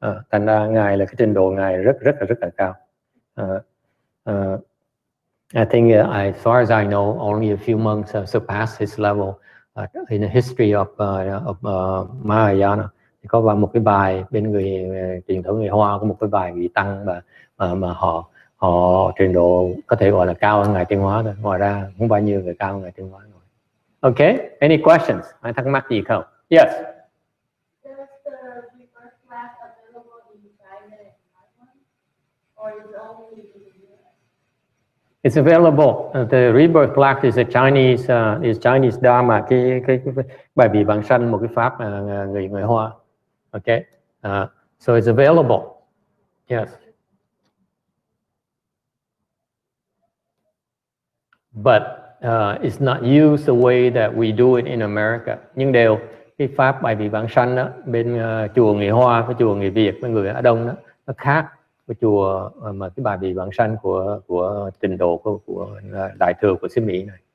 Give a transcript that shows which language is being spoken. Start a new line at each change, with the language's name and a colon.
Vietnamese: Thành ra ngài là cái trình độ ngài rất là cao.
English: I think, as far as I know, only a few monks have surpassed his level in the history of Mahayana.
Vietnamese: Thì có một cái bài bên người truyền thống người Hoa, có một cái bài vị tăng mà họ trình độ có thể gọi là cao hơn Ngài Tiên Hóa thôi. Ngoài ra không bao nhiêu người cao hơn Ngài Tiên Hóa rồi.
English: Okay, any questions?
Vietnamese: Ai thắc mắc gì không? Yes.
English: Does the rebirth class available in China and Taiwan, or is it only in the US? It's available. The rebirth class is a Chinese Dharma.
Vietnamese: Cái bài vị vãng sanh, một cái pháp người Hoa.
English: Okay, so it's available. Yes. But it's not used the way that we do it in America.
Vietnamese: Nhưng đều cái pháp bài vị vãng sanh đó bên chùa người Hoa với chùa người Việt với người Á Đông đó khác của chùa mà cái bài vị vãng sanh của trình độ của đại thừa của xứ Mỹ này.